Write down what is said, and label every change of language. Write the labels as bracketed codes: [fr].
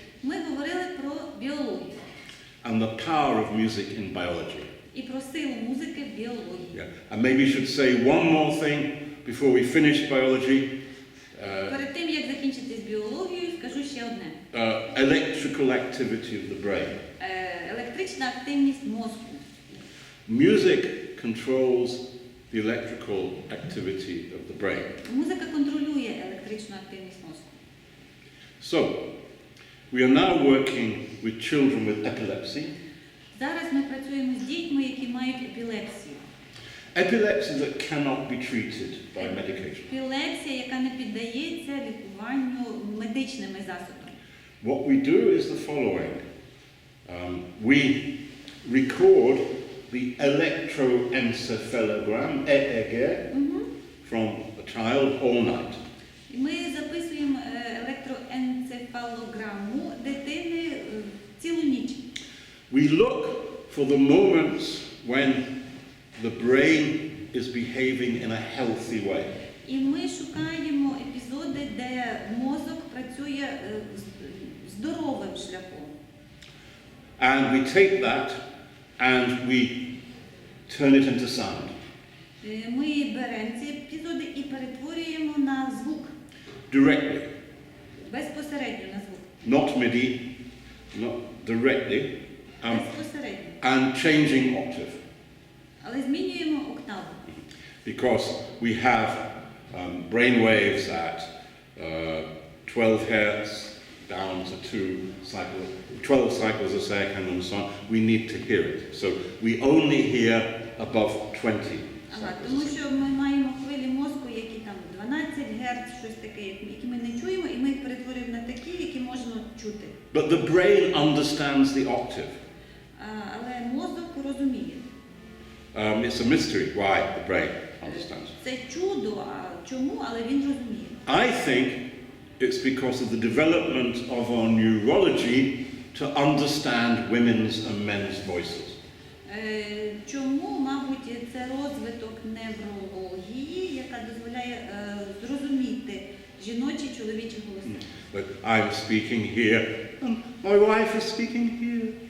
[uk] Ми говорили про біологію [en] and the power of music in biology. [uk] і про силу музики в біології. [en] Yeah. And maybe we should say one more thing before we finish biology. [uk] Перед тим, як закінчити з біологією, скажу ще одне. [en] Electrical activity of the brain. [uk] Електрична активність мозку. [en] Music controls the electrical activity of the brain. [uk] Музика контролює електричну активність мозку. [en] So, we are now working with children with epilepsy. [uk] Зараз ми працюємо з дітьми, які мають епілепсію. [en] Epilepsy that cannot be treated by medication. [uk] Епілепсія, яка не піддається лікуванню медичними засобами. [en] What we do is the following. We record the electroencephalogram, EEG, from a child all night. [uk] Ми записуємо електроенцефалограму дитини цілу ніч. [en] We look for the moments when the brain is behaving in a healthy way. [uk] І ми шукаємо епізоди, де мозок працює здоровим шляхом. [en] And we take that and we turn it into sound. [uk] Ми беремо ці епізоди і перетворюємо на звук. [en] Directly. [uk] Безпосередньо на звук. [en] Not MIDI, not directly. [uk] Безпосередньо. [en] And changing octave. [uk] Але змінюємо октаву. [en] Because we have brain waves at 12 hertz down to 12 cycles a second and so on. We need to hear it. So we only hear above 20 [uk] Тому що ми маємо хвилі мозку, які там 12 Гц, щось таке, які ми не чуємо, і ми їх перетворюємо на такі, які можна чути. [en] But the brain understands the octave. [uk] Але мозок розуміє. [en] It's a mystery why the brain understands. [uk] Це чудо, а чому, але він розуміє. [en] I think it's because of the development of our neurology to understand women's and men's voices. [uk] Чому, мабуть, це розвиток неврології, яка дозволяє зрозуміти жіночі і чоловічі голоси. [en] But I'm speaking here, and my wife is speaking here.